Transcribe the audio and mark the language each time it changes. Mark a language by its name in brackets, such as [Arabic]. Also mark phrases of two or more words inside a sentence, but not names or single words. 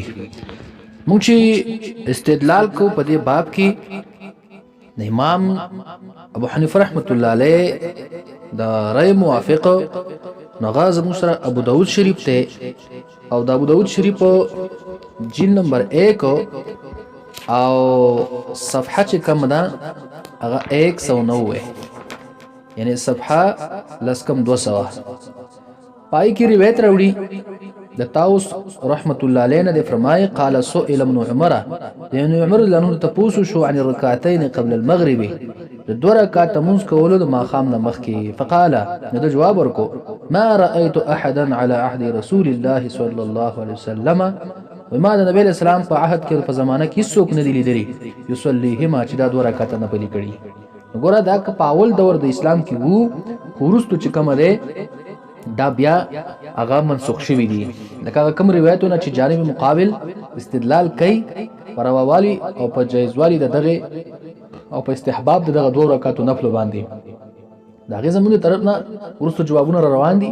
[Pashto] موږ چې استدلال کو په دې باب کې د امام ابو حنیفه [Arabic] رحمت الله علیه [Pashto] د رأی موافق نغاز مسر ابو داود شریف ته، او د ابو داود شریف جلد نمبر 1 او صفحه چې کوم ده هغه 190، یعنی صفحه لسکم 200 پای کې روایت راوړي د طاووس [Arabic] رحمت الله علیه [Pashto] نه فرمایي [Arabic] قال سئل ابن عمر، [Pashto] ابن عمر لانه تپوسو شو [Arabic] عن الركعتين قبل المغرب، [Pashto] د 2 رکعات منځ کولو د ماښام نه مخکې. فقال، نو د جواب ورکو [Arabic] ما رايت احدا على عهد رسول الله صلى الله عليه وسلم، [Pashto] وما د نبی اسلام په عهد کې په زمانه کې څوک نه دی لیدلی یصلیهما چې دا 2 رکعات نه پلي کړي. وګوره دا که په اول دور د اسلام کې وو، وروسته چې کوم ده دا بیا هغه منسوخ شوی دي. لکه کوم روایتونه چې جانب مقابل استدلال کوي پر رواوالي او په جایزوالي دغه او په استحباب دغه 2 رکعاتو نفل باندې، دا غي زموږ طرف نه ورستو جوابونه روان دي.